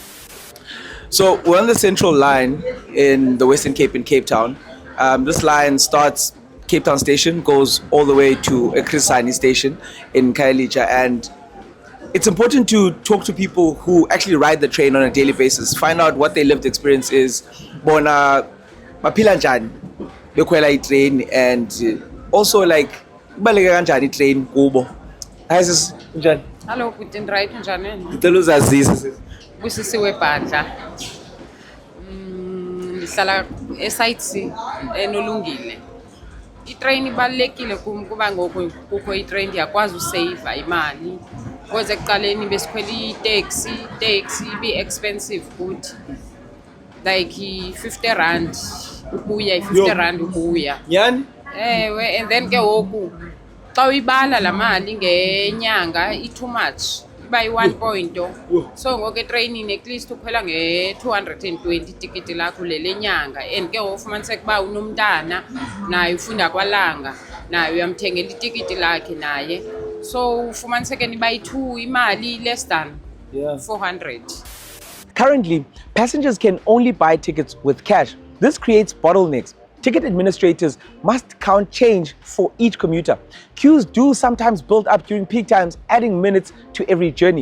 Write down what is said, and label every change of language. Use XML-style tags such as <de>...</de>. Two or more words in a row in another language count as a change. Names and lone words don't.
<en>So we're on the Central Line in the Western Cape in Cape Town. This line starts Cape Town station, goes all the way to Chris Hani station in Khayelitsha, and it's important to talk to people who actually ride the train on a daily basis, find out what their lived experience is.</en> <xh>Bona maphila njani bekhwela itrain</xh> <en>and also like</en> <xh>kubaleka kanjani itrain kubo? Hi sis, njani?</xh> <en>Hello, Putin, right? Njani?</en> <xh>Ngicela uzazise sis. Busisiwe Bhadla. Ngihlala e-site C enolungile. I-train ibalekile kuba ngoku kukho i-train yakwazi usave imali. Ngoze ekuqaleni besikhwela i-taxi ibe expensive futhi. Like 50 rand ukuya, 50 rand ukuya. Yani? Ewe, and then ke ngoku xa uyibala la mali ngenyanga</xh> <en>too much.</en> <xh>Iba yi-1 point. So ngoku etraining</xh> <en>at least</en> <xh>ukhwela nge-220 tikiti lakho le nyanga, and ke ufumaniseka uba unomntana naye ufunda kwalanga naye uyamthengela itikiti lakhe naye, so ufumaniseka niba yi-2 imali</xh> <en>less than 400. Currently, passengers can only buy tickets with cash. This creates bottlenecks. Ticket administrators must count change for each commuter. Queues do sometimes build up during peak times, adding minutes to every journey.</en>